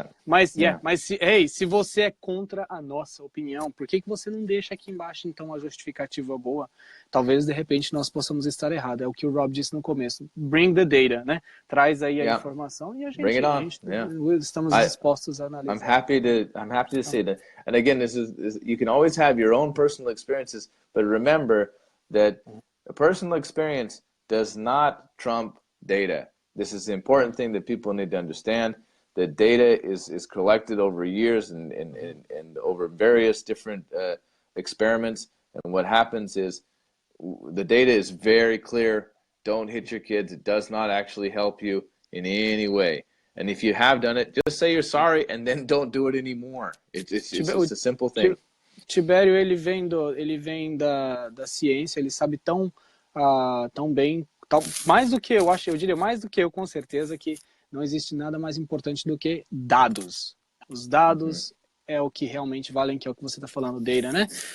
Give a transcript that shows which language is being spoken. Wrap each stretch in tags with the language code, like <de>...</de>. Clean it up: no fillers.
<pt>Mas, se você é contra a nossa opinião, por que você não deixa aqui embaixo, então, a justificativa boa? Talvez, de repente, nós possamos estar errados. É o que o Rob disse no começo.</pt> <en>Bring the data,</en> <pt>né? Traz aí a informação e a gente estamos dispostos a analisar.</pt> <en>I'm happy to see that. And again, you can always have your own personal experiences, but remember that a personal experience does not trump data. This is the important thing that people need to understand. The data is collected over years and over various different experiments. And what happens is the data is very clear. Don't hit your kids. It does not actually help you in any way. And if you have done it, just say you're sorry and then don't do it anymore. It's a simple thing.</en> <pt>Tibério, ele vem da ciência, ele sabe tão bem, mais do que eu diria mais do que eu, com certeza, que não existe nada mais importante do que dados. Os dados é o que realmente valem, que é o que você está falando, data, né?</pt>